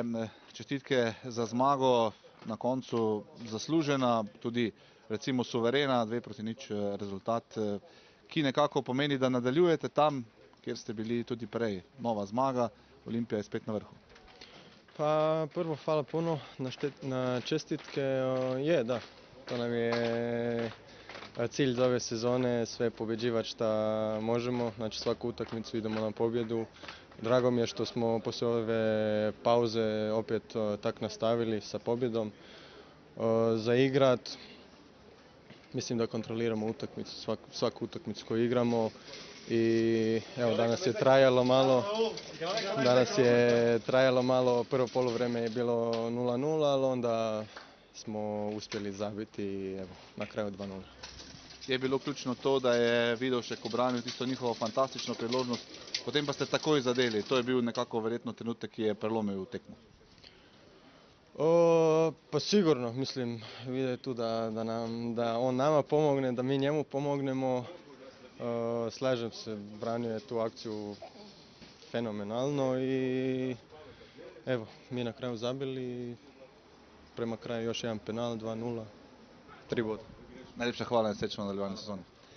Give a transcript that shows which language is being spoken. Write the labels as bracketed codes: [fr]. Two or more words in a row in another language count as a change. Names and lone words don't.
[sl] Čestitke za zmago, na koncu zaslužena, tudi recimo suverena, 2-0 rezultat, ki nekako pomeni, da nadaljujete tam, kjer ste bili tudi prej. Nova zmaga, Olimpija je spet na vrhu. [hr] Pa prvo hvala puno na čestitke. Je, da, to nam je cilj za ove sezone, sve pobjeđivati šta možemo, znači svaku utakmicu idemo na pobjedu. Drago mi je što smo poslije ove pauze opet tak nastavili sa pobjedom. Za igrat, mislim da kontroliramo utakmicu, svaku utakmicu koju igramo. I evo danas je trajalo malo, prvo poluvreme je bilo 0:0, ali onda smo uspjeli zabiti i evo, na kraju 2:0. [sl] Je bilo ključno to, da je Vidovšek obranil tisto njihovo fantastično priložnost, potem pa ste takoj zadeli. To je bil nekako verjetno trenutek, ki je prelomil tekmo. [hr] Pa sigurno, mislim, vide tu da on nama pomogne, da mi njemu pomognemo. Slažem se, branio je tu akciju fenomenalno i evo, mi na kraju zabili i prema kraju još jedan penal, 2:0, 3 boda. [sl] Najlepša hvala in srečno nadaljevanje sezone.